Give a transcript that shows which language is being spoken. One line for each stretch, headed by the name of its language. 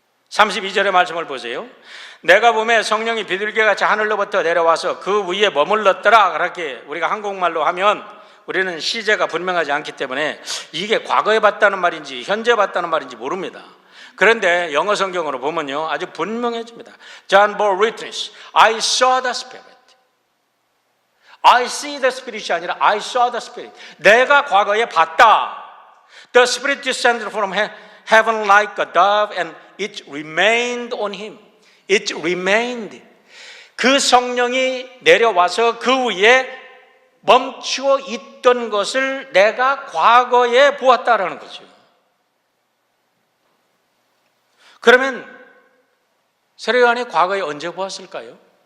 Korean: 32절의 말씀을 보세요. 내가 보매 성령이 비둘기같이 하늘로부터 내려와서 그 위에 머물렀더라. 그렇게 우리가 한국말로 하면 우리는 시제가 분명하지 않기 때문에 이게 과거에 봤다는 말인지 현재 봤다는 말인지 모릅니다. 그런데 영어 성경으로 보면요 아주 분명해집니다.
English: John bore witness, I saw the Spirit. I see the Spirit이
Korean: 아니라
English: I saw the Spirit.
Korean: 내가 과거에 봤다.
English: The Spirit descended from heaven like a dove and it remained on him. It remained.
Korean: 그 성령이 내려와서 그 위에 멈추어 있던 것을 내가 과거에 보았다라는 거죠. 그러면 세례 요한이 과거에 언제 보았을까요?